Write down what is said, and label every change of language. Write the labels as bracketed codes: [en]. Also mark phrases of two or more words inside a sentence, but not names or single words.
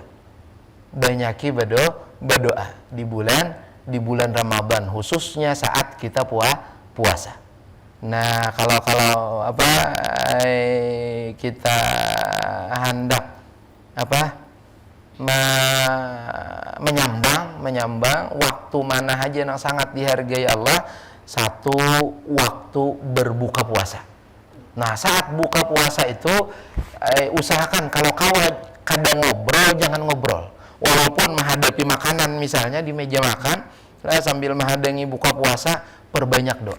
[id] Banyaki berdoa di bulan Ramadan, khususnya saat kita puasa. Nah, kalau kita hendak menyambang waktu mana aja yang sangat dihargai Allah, satu waktu berbuka puasa. Nah, saat buka puasa itu usahakan kalau kadang ngobrol, jangan ngobrol. Walaupun menghadapi makanan misalnya di meja makan, sambil menghadangi buka puasa, perbanyak doa.